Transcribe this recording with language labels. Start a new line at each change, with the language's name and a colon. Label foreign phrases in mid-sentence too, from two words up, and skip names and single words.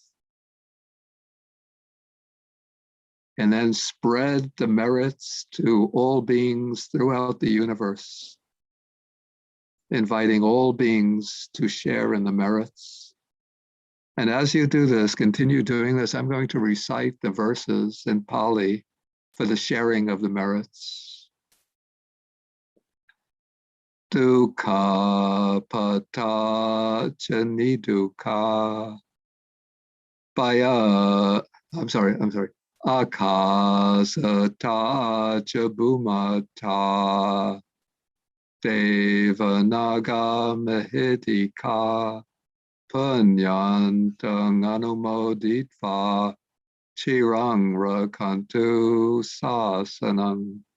English: And then spread the merits to all beings throughout the universe, inviting all beings to share in the merits. And as you do this, continue doing this, I'm going to recite the verses in Pali for the sharing of the merits.
Pali: Dukkha pata chani dukkha bhaya,
English: I'm sorry.
Pali: Akasata cha bhumata devanaga mahidika punyantang anumoditva chirang rakantu sasanam.